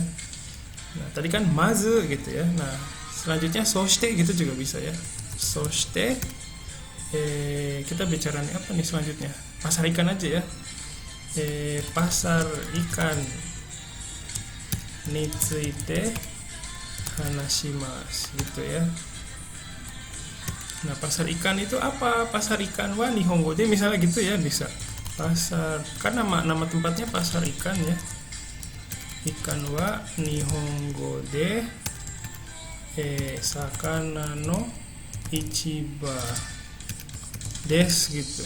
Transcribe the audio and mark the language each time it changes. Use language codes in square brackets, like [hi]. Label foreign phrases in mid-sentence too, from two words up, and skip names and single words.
[id] Nah, tadi kan mazu gitu ya. Nah, selanjutnya soshite gitu juga bisa ya. Soshite kita bicara apa nih selanjutnya? Pasar ikan aja ya. Pasar ikan [ja] について話します [id] gitu ya. Nah, pasar ikan itu apa? Pasar ikan [ja] は日本語で [id] misalnya gitu ya, bisa. Pasar, kan nama tempatnya pasar ikan ya. [ja] Ikan は日本語で魚の市場です [id] gitu.